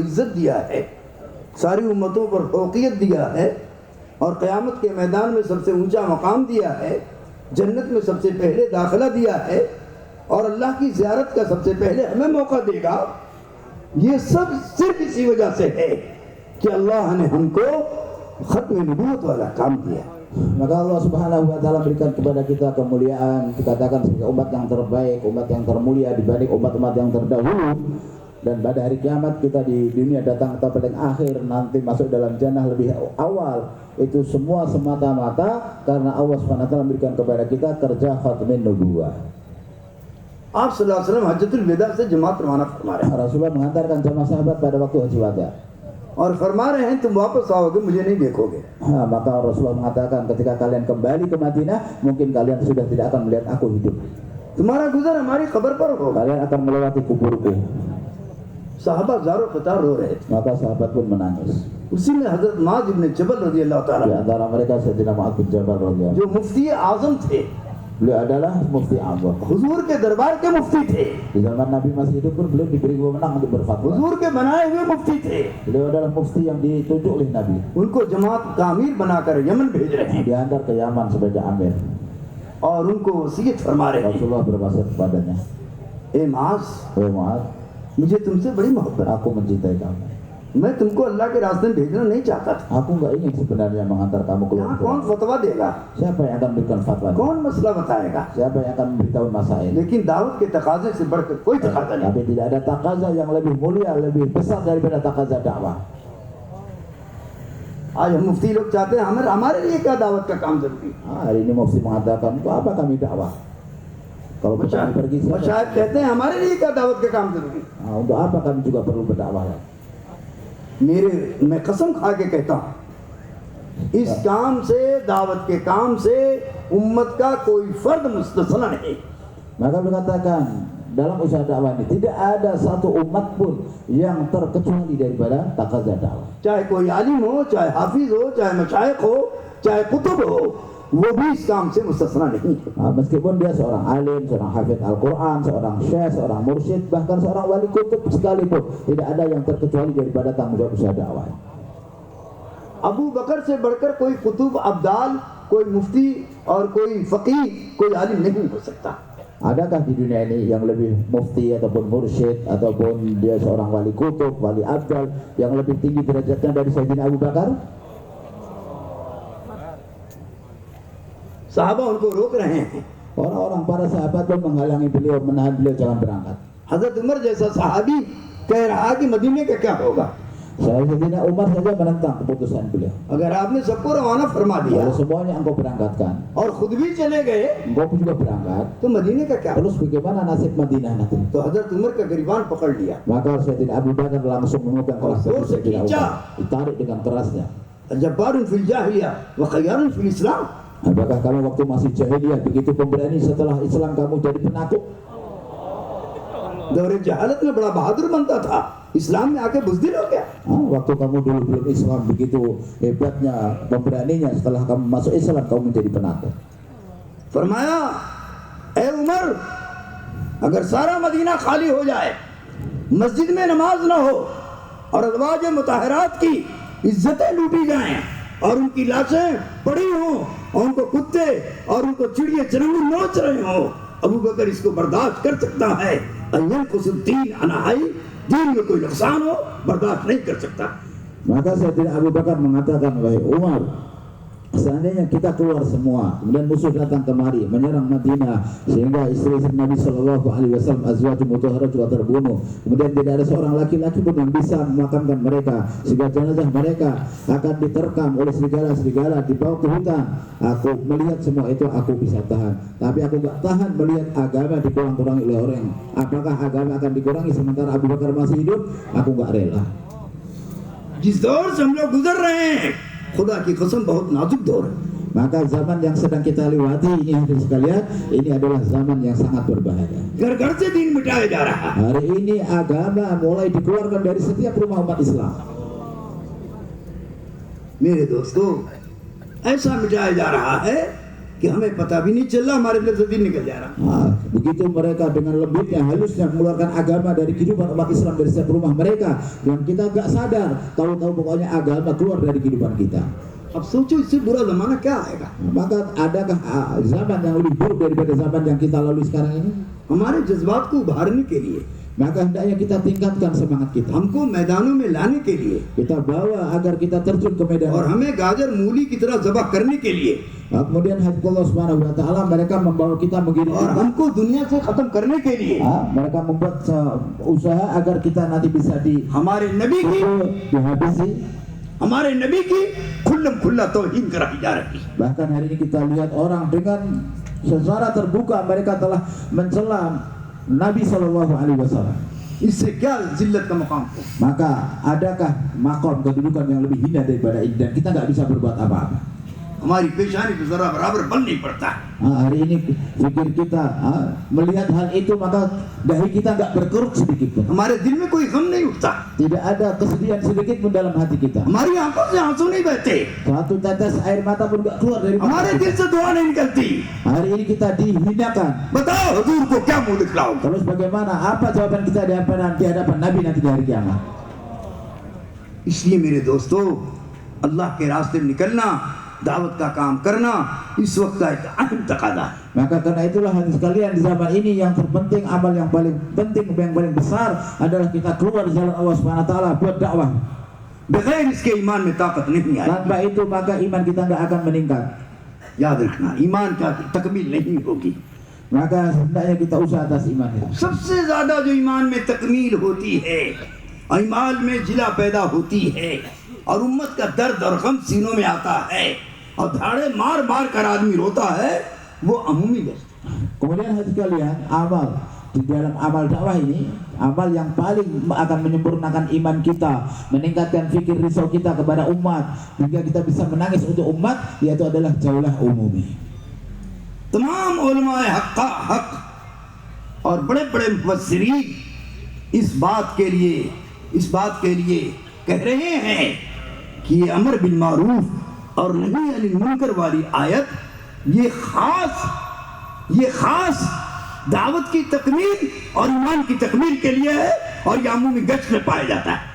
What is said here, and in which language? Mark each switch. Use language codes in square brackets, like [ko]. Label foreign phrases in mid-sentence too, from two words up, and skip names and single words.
[ur] عزت دیا ہے، ساری امتوں پر فوقیت دیا ہے، اور قیامت کے میدان میں سب سے اونچا مقام دیا ہے، جنت میں سب سے پہلے داخلہ دیا ہے، اور اللہ کی زیارت کا سب سے پہلے ہمیں موقع دے گا. یہ سب صرف اسی وجہ سے ہے کہ اللہ نے ہم کو ختم نبوت والا کام دیا. [id] Maka Allah [ar] سبحانه وتعالى [id] berikan kepada kita kemuliaan, dikatakan sebagai umat yang terbaik, umat yang termulia dibanding umat-umat yang terdahulu. Dan pada hari kiamat kita di dunia datang atau paling akhir nanti masuk dalam jannah lebih awal. Itu semua semata-mata karena Allah [ar] سبحانه وتعالى [id] memberikan kepada kita kerja [ar] ختم نبوة. [ur] آپ [ar] صلى الله عليه وسلم [ur] حجۃ الوداع سے جماعت روانہ فرما رہے ہیں [id] Rasulullah mengantarkan jamaah sahabat pada waktu haji wada. [ur] اور فرما رہے ہیں تم واپس آؤ گے، مجھے نہیں دیکھو گے. [id] Maka Rasulullah mengatakan ketika kalian kembali ke Madinah mungkin kalian sudah tidak akan melihat aku hidup. [ur] تمہارا گزر ہماری خبر پر ہوگا. [id] Kalian akan melewati kuburku. [ur] صحابہ زار و قطار رو رہے تھے. [id] Maka sahabat pun menangis. [ur] اسی میں حضرت معاذ ابن جبل [ar] رضي الله [id] Di ताला antara mereka Sayyidina Mu'adz bin Jabal radhiyallahu [ur] جو مفتی اعظم تھے, [id] Beliau adalah [ur] مفتی اعظم. حضور کے دربار کے مفتی تھے, [id] Di zaman Nabi masih hidup pun beliau diberi wewenang untuk berfatwa. [ur] حضور کے بنائے ہوئے مفتی تھے. [id] Beliau adalah mufti yang ditunjuk oleh Nabi. [ur] ان کو جماعت کا امیر بنا کر یمن بھیج رہے ہیں [id] Diantar ke Yaman sebagai amir. [ur] اور ان کو وصیت فرما رہے ہیں, [id] Rasulullah berwasiat kepadanya, [ur] اے معاذ, [id] "Wahai Mu'adz, [ur] مجھے تم سے بڑی محبت, [id] aku mencintai kamu. [ur] میں تم کو اللہ کے راستے میں بھیجنا نہیں چاہتا تھا. [id] Aku nggak ingin sebenarnya mengantar kamu keluar. [ur] یہاں کون فتویٰ دے گا, [id] Siapa yang akan memberikan fatwa? [ur] کون مسئلہ بتائے گا, [id] Siapa yang akan memberitahu masail? [ur] لیکن دعوت کے تقاضے سے بڑھ کر کوئی تقاضا نہیں. [id] Tapi tidak ada takaza yang lebih mulia, lebih besar daripada takaza dakwah. [ur] آج ہم مفتی لوگ چاہتے ہیں ہمارے لیے کیا دعوت کا کام ضروری. [id] Hari ini mufti mengatakan, untuk apa kami dakwah? Kalau kita pergi siapa? [ur] مشائخ کہتے ہیں ہمارے لیے کیا دعوت کا کام ضروری. [id] Untuk apa kami juga perlu berdakwah? [ur] میں قسم کھا کے کہتا ہوں، اس کام سے، دعوت کے کام سے امت کا کوئی فرد مستثنیٰ نہیں. [id] Maka berkatakan dalam usaha dakwah ini tidak ada satu umat pun yang terkecuali daripada takaza dakwah. [ur] چاہے کوئی عالم ہو، چاہے حافظ ہو، چاہے مشائخ ہو، چاہے قطب ہو، وہ بھی اس کام سے مستثنیٰ نہیں. [id] Meskipun dia seorang alim, seorang hafid Al-Quran, seorang syekh, seorang mursyid, bahkan seorang wali kutub sekalipun, tidak ada yang terkecuali daripada tanggung jawab usaha dakwah. [ur] ابو بکر سے بڑھ کر کوئی قطب، ابدال، کوئی مفتی اور کوئی فقیہ، کوئی عالم نہیں ہو سکتا. [id] Adakah di dunia ini yang lebih mufti ataupun mursyid ataupun dia seorang wali kutub, wali abdal yang lebih tinggi derajatnya dari Sayyidina Abu Bakar? [ur] صحابہ ان کو روک رہے ہیں. [id] Orang-orang para sahabat pun menghalangi beliau, menahan beliau jangan berangkat. [ur] حضرت عمر جیسا صحابی کہہ رہا کہ مدینے کا کیا ہوگا [id] Sayyidina Umar saja menentang keputusan beliau. [ur] اگر آپ نے سب کو روانہ فرما دیا [id] Kalau semuanya engkau berangkatkan, [ur] اور خود بھی چلے گئے [id] engkau pun juga berangkat, [ur] تو مدینے کا کیا. [id] terus bagaimana nasib Madinah nanti? [ur] تو حضرت عمر کا گریبان پکڑ لیا, [id] Maka Sayyidina Abu Bakar langsung memegang keras Zor Sayyidina sekejap. Umar, ditarik dengan kerasnya. [ar] جبارٌ في الجاهلية وخيارٌ في الإسلام. [id] Apakah kamu waktu masih jahiliyah begitu pemberani, setelah Islam kamu jadi penakut? [ur] دورِ جہالت میں بڑا بہادر بنتا تھا، اسلام میں آ کے بزدل ہو گیا. [id] Waktu kamu dulu belum Islam begitu hebatnya, pemberaninya, setelah kamu masuk Islam kamu menjadi penakut. [ur] فرمایا، اے عمر، اگر سارا مدینہ خالی ہو جائے، مسجد میں نماز نہ ہو اور [ar] أزواج مطهرات [ur] کی عزتیں لوٹی جائیں اور ان کی لاشیں پڑی ہوں اور ان کو کتے اور ان کو چڑیا چرنگی نوچ رہے ہوں، ابو بکر اس کو برداشت کر سکتا ہے. [ar] أينقص الدين أنا حي, [ur] دین میں کوئی نقصان ہو برداشت نہیں کر سکتا. [id] Maka Sayyidina Abu Bakar mengatakan, wahai Umar, seandainya kita keluar semua, kemudian musuh datang kemari menyerang Madinah sehingga istri-istri Nabi [ar] صلى الله عليه وسلم أزواج مطهرة [id] juga terbunuh, kemudian tidak ada seorang laki-laki pun yang bisa memakamkan mereka, sehingga jenazah mereka akan diterkam oleh serigala-serigala dibawa ke hutan. Aku melihat semua itu aku bisa tahan, tapi aku gak tahan melihat agama dikurang-kurangi oleh orang. Apakah agama akan dikurangi sementara Abu Bakar masih hidup? Aku gak rela. [ur] جس دور سے ہم لوگ گزر رہے ہیں، خدا کی قسم بہت نازک دور ہے. [id] Maka zaman yang sedang kita lewati ini hadirin sekalian, ini adalah zaman yang sangat berbahaya. [ur] گھر گھر سے دین مٹایا جا رہا ہے. [id] Hari ini agama mulai dikeluarkan dari setiap rumah umat Islam. [ur] میرے دوستو، ایسا مٹایا جا رہا ہے کہ ہمیں پتا بھی نہیں چل رہا ہمارے اندر سے دن نکل جا رہا. [id] Begitu mereka dengan lembutnya, halusnya mengeluarkan agama dari kehidupan umat Islam dari setiap rumah mereka, dan kita gak sadar, tahu-tahu pokoknya agama keluar dari kehidupan kita. [ur] اب سوچو اس سے برا زمانہ کیا آئے گا. [id] Maka adakah zaman yang lebih buruk daripada zaman yang kita lalui sekarang ini? [ur] ہمارے جذبات کو ابھارنے کے لیے, [id] Maka hendaknya kita tingkatkan semangat kita. [ur] ہم کو میدانوں میں لانے کے لیے [id] Kita bawa agar kita terjun ke medan. [ur] اور ہمیں گاجر مولی کی طرح ذبح کرنے کے لیے [id] Kemudian Allah [ar] سبحانه وتعالى [id] mereka membawa kita mengirim [ur] اور ہم کو دنیا سے ختم کرنے کے لیے [id] mereka membuat usaha agar kita nanti bisa [ur] ہمارے نبی کی [id] dihabisi. [ur] ہمارے نبی کی کھلم کھلا توہین کرائی جا رہی. [id] Bahkan hari ini kita lihat orang dengan secara terbuka mereka telah mencela Nabi [ar] صلى الله عليه وسلم. [ur] اس سے کیا ذلت کا مقام ہو. [id] Maka adakah makom kedudukan yang lebih hina daripada ini, dan kita nggak bisa berbuat apa-apa. [ur] ہماری پیشانی پہ ذرا برابر بل نہیں پڑتا. [id] Hari ini fikir kita melihat hal itu, maka dahi kita nggak berkeruk sedikit pun. [ur] ہمارے دل میں کوئی غم نہیں اٹھتا, [id] Tidak ada kesedihan sedikit pun dalam hati kita. [ur] ہماری آنکھوں سے آنسو نہیں بہتے, [id] Satu tetes air mata pun nggak keluar dari mata [ur] ہمارے [id] kita. [ur] دل سے دعا نہیں نکلتی. [id] Hari ini kita dihinakan. [ur] بتاؤ حضور کو کیا منہ دکھلاؤں? [id] Terus bagaimana? Apa jawaban kita di hadapan Nabi nanti di hari kiamat? [ur] اس لیے میرے دوستو، اللہ کے راستے میں نکلنا، دعوت کا کام کرنا اس وقت کا ایک اہم تقاضا ہے. [id] Maka karena itulah hadirin sekalian, di zaman ini yang terpenting, amal yang paling penting, yang paling besar adalah kita keluar di jalan Allah [ar] سبحانه وتعالى [id] buat dakwah. [ur] بغیر اس کے ایمان میں طاقت نہیں آئی. [id] Tanpa itu maka iman kita nggak akan meningkat. [ur] یاد رکھنا، ایمان کا تکمیل نہیں ہوگی. [id] Maka hendaknya kita usaha atas iman itu. [ur] سب سے زیادہ جو ایمان میں تکمیل ہوتی ہے، ایمان میں جلا پیدا ہوتی ہے اور امت کا درد اور غم سینوں میں آتا ہے اور دھاڑے مار مار کر آدمی روتا ہے، وہ عمومی گشت. [id] Kemudian hadirin sekalian, amal di dalam amal dakwah ini, amal yang paling akan menyempurnakan iman kita, meningkatkan fikir risau kita kepada umat, hingga kita bisa menangis untuk umat, yaitu adalah jaulah umumi. [ur] تمام علمائے حق کا حق اور بڑے بڑے مفسرین اس بات کے لیے کہہ رہے ہیں کہ یہ [ar] أمر بالمعروف [ur] اور [ar] نهي عن المنكر [ur] والی آیت یہ خاص دعوت کی تکمیل اور ایمان کی تکمیل کے لیے ہے اور یہ عمومی گشت میں پایا جاتا ہے.